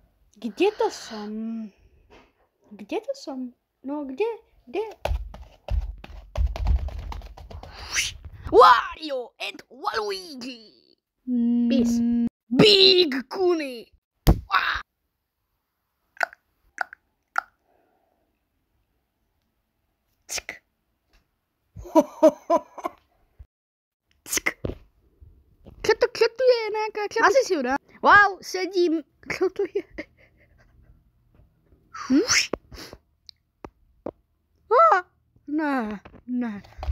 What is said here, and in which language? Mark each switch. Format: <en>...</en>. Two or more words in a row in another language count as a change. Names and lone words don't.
<sk>Kde to som? Kde to som? No, kde? Wario and Waluigi. Peace. Big Kuni. Ck. Čo tu je nejaká? Asi si ju dá. Wow, sedím. Čo tu je? Ne.</sk>